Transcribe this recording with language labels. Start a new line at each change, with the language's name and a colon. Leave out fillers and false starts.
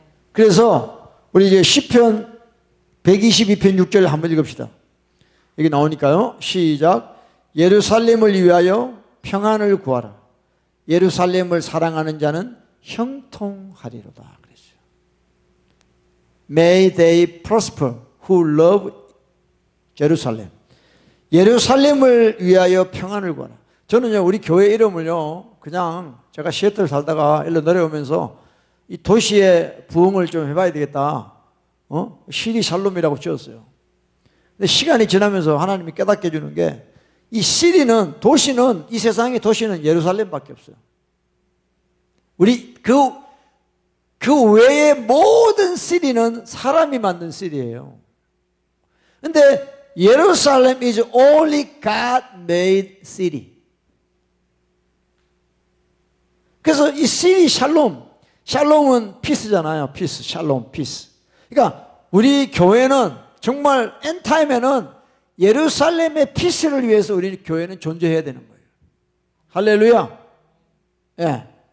Korean: 그래서 우리 이제 시편 122편 6절 한번 읽읍시다. 여기 나오니까요. 시작. 예루살렘을 위하여 평안을 구하라. 예루살렘을 사랑하는 자는 형통하리로다 그랬어요.
English: May they prosper who love Jerusalem.
Korean: 예루살렘을 위하여 평안을 구하라. 저는요, 우리 교회 이름을요, 그냥 제가 시애틀 살다가 일로 내려오면서 이 도시의 부흥을 좀 해봐야 되겠다. 시리 샬롬이라고 지었어요. 근데 시간이 지나면서 하나님이 깨닫게 해주는 게, 이 시리는, 도시는, 이 세상의 도시는 예루살렘밖에 없어요. 우리 그 외의 모든 시리는 사람이 만든 시리예요. 근데
English: 예루살렘 is only God made city.
Korean: 그래서 이 시리 샬롬은 피스잖아요. 피스, 샬롬, 피스. 그러니까 우리 교회는 정말 엔타임에는 예루살렘의 피스를 위해서 우리 교회는 존재해야 되는 거예요. 할렐루야. 예.